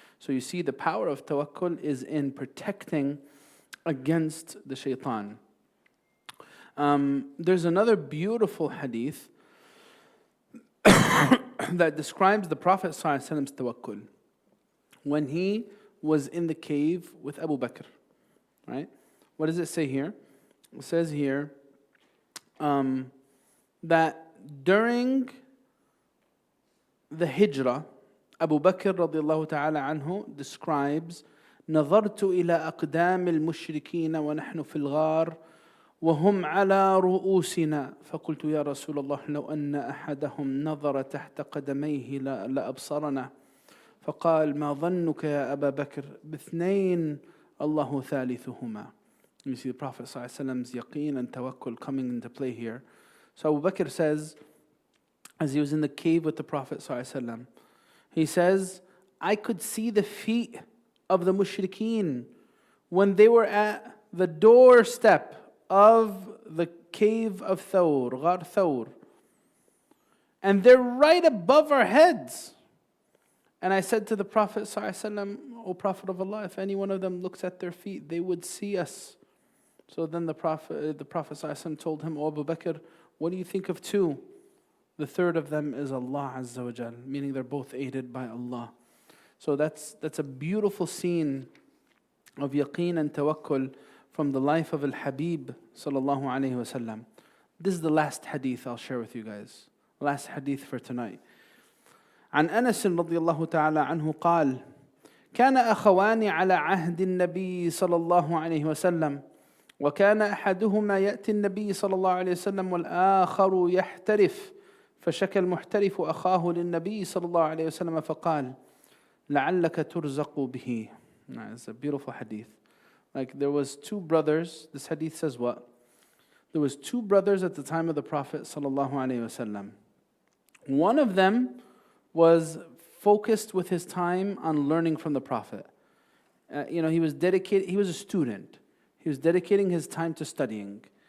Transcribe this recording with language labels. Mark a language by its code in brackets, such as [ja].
[en] So you see the power of tawakkul is in protecting against the shaitan. There's another beautiful hadith that describes the Prophet ﷺ's tawakkul when he was in the cave with Abu Bakr. Right? What does it say here? It says here that during the hijrah, Abu Bakr radiallahu ta'ala anhu describes [ar] نظرت إلى أقدام المشركين ونحن في الغار وهم على رؤوسنا فقلت يا رسول الله لو أن أحدهم نظر تحت قدميه لأبصرنا فقال ما ظنك يا أبا بكر باثنين الله ثالثهما. [en] You see the Prophet ﷺ's yaqeen and tawakkul coming into play here. So Abu Bakr says, as he was in the cave with the Prophet ﷺ, he says, I could see the feet of the mushrikeen when they were at the doorstep of the cave of Thawr, Ghar Thawr. And they're right above our heads. And I said to the Prophet ﷺ, O Prophet of Allah, if any one of them looks at their feet, they would see us. So then the Prophet ﷺ told him, O Abu Bakr, what do you think of two? The third of them is Allah Azza wa Jal, meaning they're both aided by Allah. So that's a beautiful scene of yaqeen and tawakkul from the life of Al-Habib sallallahu alayhi wa sallam. This is the last hadith I'll share with you guys. Last hadith for tonight. [ar] عن أنس رضي الله تعالى عنه قال كان أخوان على عهد النبي صلى الله عليه وسلم وكان أحدهما يأتي النبي صلى الله عليه وسلم والآخر يحترف فشكى المحترف أخاه للنبي صلى الله عليه وسلم فقال لعلك ترزق به. [en] It's a beautiful hadith. Like there was two brothers. This hadith says what? There was two brothers at the time of the Prophet sallallahu alaihi wasallam. One of them was focused with his time on learning from the Prophet. He was dedicated. He was a student. He was dedicating his time to studying.